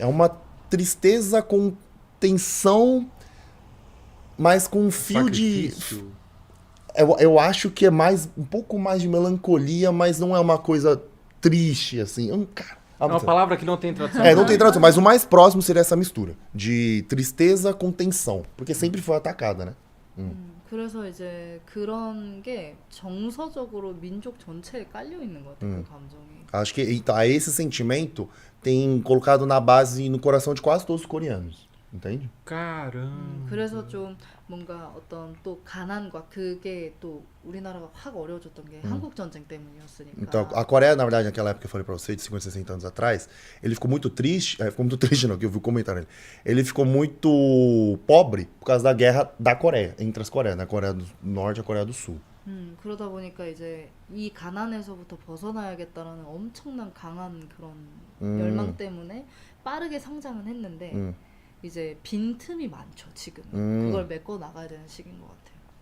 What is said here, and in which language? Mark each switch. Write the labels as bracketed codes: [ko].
[pt] É uma tristeza com tensão, mas com um fio sacrifício. Eu acho que é mais um pouco mais de melancolia, mas não é uma coisa triste, assim. Cara, é uma palavra que não tem tradução. Não tem tradução, mas o mais próximo seria essa mistura de tristeza com tensão, porque sempre foi atacada, né? [ko] 그래서 이제 그런 게 정서적으로 민족 전체에 깔려 있는 것 같아요, 그 감정이. [pt] Acho que esse sentimento tem colocado na base, no coração de quase todos os coreanos, entende? Caramba. [ko] 그래서 좀 뭔가 어떤 또 가난과 그게 또 우리나라가 확 어려워졌던 게 한국 전쟁 때문이었으니까. [pt] Então, a Coreia, na verdade, naquela época que eu falei pra você, de 50, 60 anos atrás, ele ficou muito triste não, que eu vi o comentário dele. Ele ficou muito pobre por causa da guerra da Coreia, entre as Coreias, na Coreia do Norte e a Coreia do Sul. [ko] 그러다 보니까 이제 이 가난에서부터 벗어나야겠다라는 엄청난 강한 그런 열망 때문에 빠르게 성장은 했는데 이제 빈틈이 많죠, 지금. 그걸 메꿔 나가야 되는 시기인 것 같아요.